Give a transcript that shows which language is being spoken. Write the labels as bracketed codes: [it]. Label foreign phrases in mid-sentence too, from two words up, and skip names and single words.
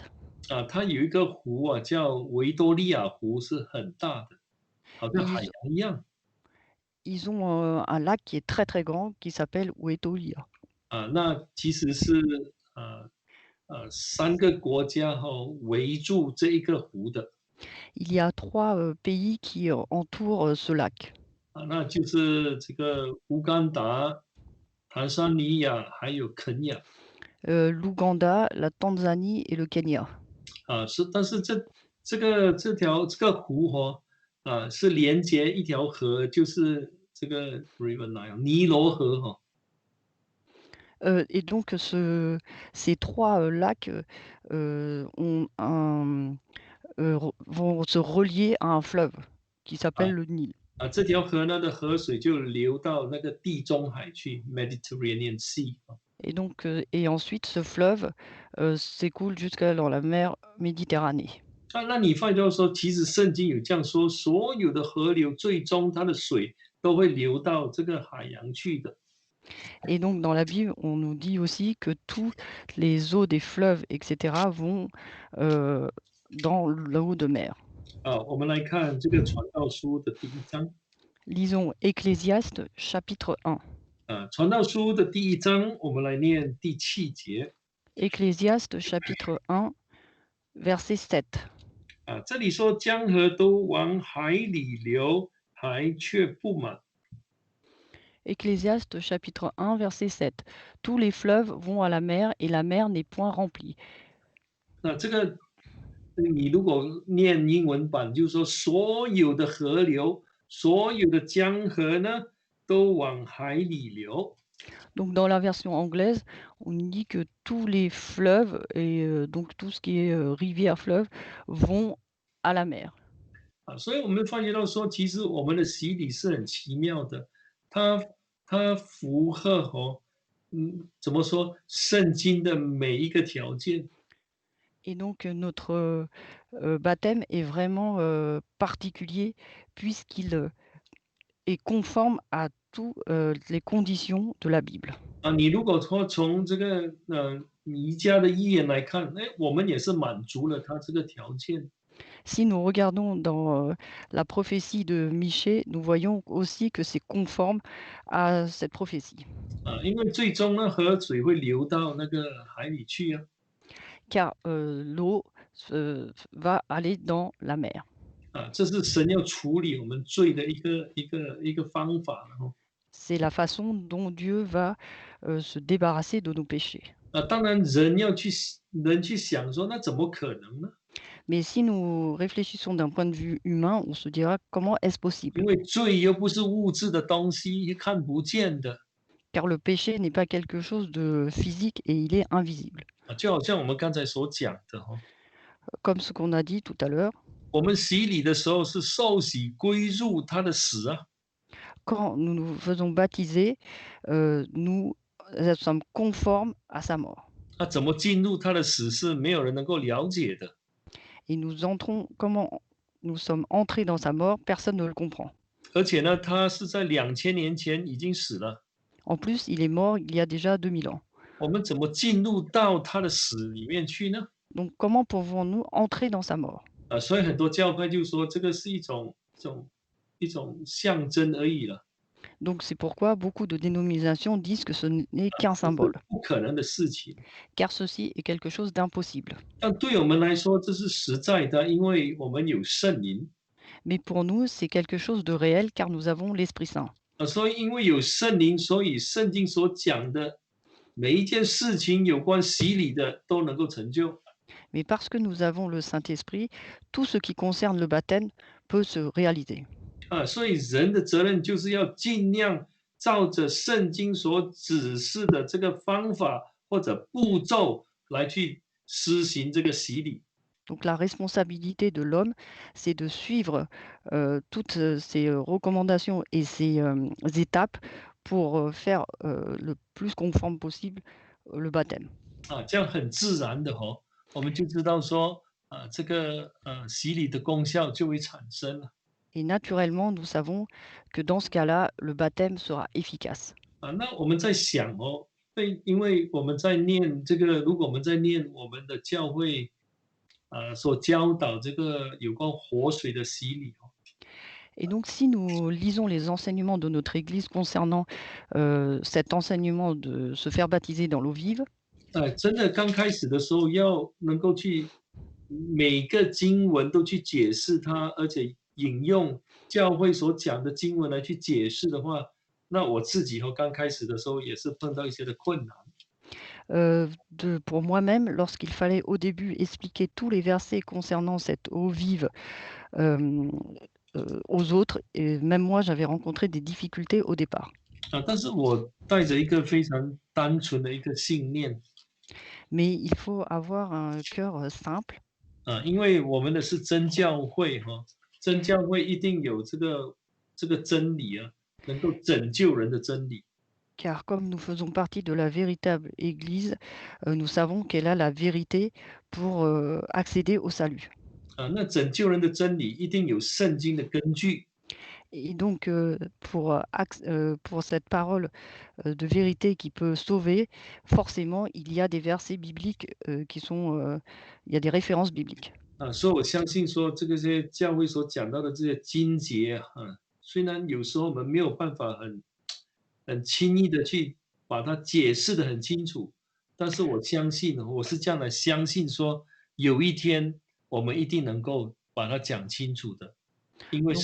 [zh] 它有一个湖叫维多利亚湖，是很大的，好像海 [fr] ils, [zh] 洋一样。 [fr] ils ont un lac qui est très très grand qui s'appelle Uetolia. [zh] 那其实是3个国家围住这一个湖的。 [fr] Il y a 3 pays qui entourent ce lac. [zh] 那就是这个乌干达、坦桑尼亚还有肯亚。 [fr] L'Ouganda, la Tanzanie et le Kenya. [zh] 但是这个湖是连接一条河，就是这个 River Nile 尼罗河哈。 [fr] Et donc ces 3 lacs vont se relier à un fleuve qui s'appelle le Nil. [zh] 这条河呢的河水就流到那个地中海去 Mediterranean Sea。 [fr] Et donc et ensuite ce fleuve s'écoule jusqu'à dans la mer Méditerranée. [zh] 那你发现说，其实圣经有这样说，所有的河流最终它的水都会流到这个海洋去的。 [fr] Et donc dans la Bible, on nous dit aussi que toutes les eaux des fleuves et cetera vont dans l'eau de mer. [zh] 我们来看这个传道书的第1章。 [fr] Lisons Ecclésiaste chapitre 1. [zh] 传道书的第1章，我们来念第7节。 [fr] Ecclésiaste chapitre 1 verset 7. [zh] 这里说江河都往海里流，海却不满。 [fr] Ecclésiaste chapitre 1 verset 7. Tous les fleuves vont à la mer et la mer n'est point remplie. [zh] 这个你如果念英文版，就是说所有的河流、所有的江河呢，都往海里流。 [fr] Donc dans la version anglaise, on dit que tous les fleuves et donc tout ce qui est rivière, fleuve vont à la mer. [zh] 所以我们发觉到说，其实我们的洗礼是很奇妙的，它符合怎么说圣经的每一个条件。 [fr] Et donc notre baptême est vraiment particulier puisqu'il est conforme à toutes les conditions de la Bible. [zh] 啊，你如果说从这个弥迦的预言来看，哎，我们也是满足了他这个条件。 [fr] Si nous regardons dans la prophétie de Michée, nous voyons aussi que c'est conforme à cette prophétie. [zh] 啊，因为最终呢，河水会流到那个海里去啊。 [fr] Car l'eau va aller dans la mer. [zh] 啊，这是神要处理我们罪的一个方法了哦。 [fr] C'est la façon dont Dieu va se débarrasser de nos péchés. [zh] 啊，当然人去想说，那怎么可能呢？ [fr] Mais si nous réfléchissons d'un point de vue humain, on se dira comment est-ce [zh] 因 [fr] possible? [zh] 为罪又不是物质的东西，看不见的。 [fr] Car le péché n'est pas quelque chose de physique et il est invisible. [zh] 啊，就好像我们刚才所讲的哈， [fr] Comme ce qu'on a dit tout à l'heure, [zh] 我们洗礼的时候是受洗归入他的死啊。 [fr] quand nous nous faisons baptiser, nous sommes conformes à sa mort. [zh] 那怎么进入他的死是没有人能够了解的。 [fr] Et nous entrons, comment nous sommes entrés dans sa mort, personne ne le comprend. [zh] 而且呢，他是在2000年前已经死了， [fr] En plus, il est mort il y a déjà 2000 ans. [zh] 我们怎么进入到他的死里面去呢？ [fr] Donc comment pouvons-nous entrer dans sa mort? [zh] 啊，所以很多教派就说这个是一种象征而已了， [fr] Donc c'est pourquoi beaucoup de dénominations disent que ce n'est qu'un [zh] 这是 [fr] symbole, [zh] 不可能的事情。 [fr] car ceci est quelque chose d'impossible. [zh] 但对我们来说，这是实在的，因为我们有圣灵。 [fr] Mais pour nous, c'est quelque chose de réel, car nous avons l'Esprit Saint. [zh] 所以因为有圣灵，所以圣经所讲的每一件事情有关洗礼的都能够成就。 [fr] Mais parce que nous avons le Saint-Esprit, tout ce qui concerne le baptême peut se réaliser. [zh] 啊，所以人的责任就是要尽量照着圣经所指示的这个方法或者步骤来去施行这个洗礼。 [fr] Donc la responsabilité de l'homme, c'est de suivre toutes ces recommandations et ces étapes pour faire le plus conforme possible le baptême. [zh] 啊，这样很自然的哦，我们就知道说，这个洗礼的功效就会产生了。 [fr] Et naturellement, nous savons que dans ce cas-là, le baptême sera efficace. [zh] 啊，那我们在想哦，因为我们在念这个，如果我们在念我们的教会所教导这个有关活水的洗礼哦。 [fr] Et donc, si nous lisons les enseignements de notre Église concernant cet enseignement de se faire baptiser dans l'eau vive, [zh] 真的刚开始的时候要能够去每个经文都去解释它，而且引用教会所讲的经文来去解释的话，那我自己刚开始的时候也是碰到一些的困难。 [fr] pour moi-même, lorsqu'il fallait au début expliquer tous les versets concernant cette eau vive euh, aux autres, et même moi, j'avais rencontré des difficultés au départ. [zh] 但是我带着一个非常单纯的一个信念。 [fr] Mais il faut avoir un cœur simple, [zh] 因为我们的是真教会哈，真教会一定有这个真理啊，能够拯救人的真理。 [fr] car comme nous faisons partie de la véritable Église, nous savons qu'elle a la vérité pour accéder au salut. [zh] 那拯救人的真理一定有圣经的根据。 [fr] Et donc, pour cette parole de vérité qui peut sauver, forcément, il y a des versets bibliques qui sont, il y a des références bibliques. [zh] 所以我相信说这个些教会所讲到的这些经节虽然有时候我们没有办法很轻易的去把它解释的很清楚，但是我相信，我是这样的相信说，有一天我们一定能够把它讲清楚的，因为